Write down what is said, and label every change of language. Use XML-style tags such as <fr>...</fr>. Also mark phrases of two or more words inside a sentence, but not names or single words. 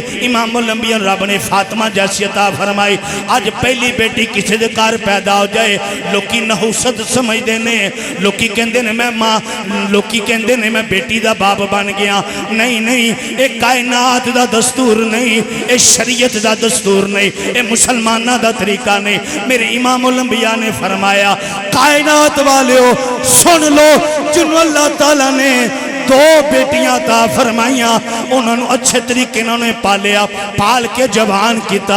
<pa>امام الانبیاء رب نے فاطمہ جیسی عطا فرمائی آج پہلی بیٹی کسی دے کار پیدا ہو جائے لوکی نحوست سمجھ دینے لوکی کہندے نے میں ماں لوکی کہندے نے میں بیٹی دا باپ بن گیا نہیں ایک کائنات دا دستور نہیں ایک شریعت دا دستور نہیں ایک مسلمانہ دا طریقہ نہیں میرے امام الانبیاء نے فرمایا کائنات والے ہو سن لو جنہوں اللہ تعالیٰ نے 2 بیٹیاں عطا فرمائیاں انہوں نے اچھے طریقے انہوں نے پال کے جوان کیتا</pa>